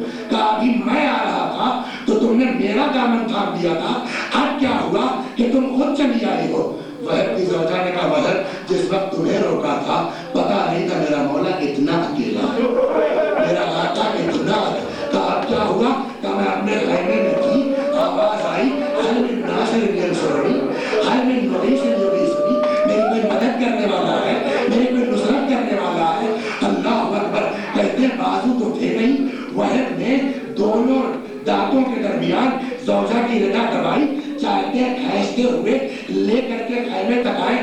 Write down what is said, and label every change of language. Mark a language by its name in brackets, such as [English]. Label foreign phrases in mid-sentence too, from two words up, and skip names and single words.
[Urdu] کہا ابھی میں آ رہا تھا تو تم نے میرا دامن تھام دیا تھا, اب کیا ہوا کہ تم خود چلی آئی ہو؟ وحب کی زوجہ نے کہا وحب جس وقت تمہیں روکا تھا پتا نہیں تھا میرا مولا اتنا اکیلا ہے, میرا آقا اتنا. کہا اب کیا ہوا؟ کہ میں اپنے خیمے میں تھی, آواز آئی [Arabic] حل من ناصر الینصرنی, حل من مغیث یغیثنی, [Urdu] میری کوئی مدد کرنے والا ہے, میری کوئی نصرت کرنے والا ہے. [Arabic] اللہ اکبر. [Urdu] کہتے ہیں بازو تو تھے نہیں. وحب نے دونوں دانتوں کے درمیان زوجہ کی ردا دبائی, چاہتے کھینچتے ہوئے لے کر کے خیمے تک آئے.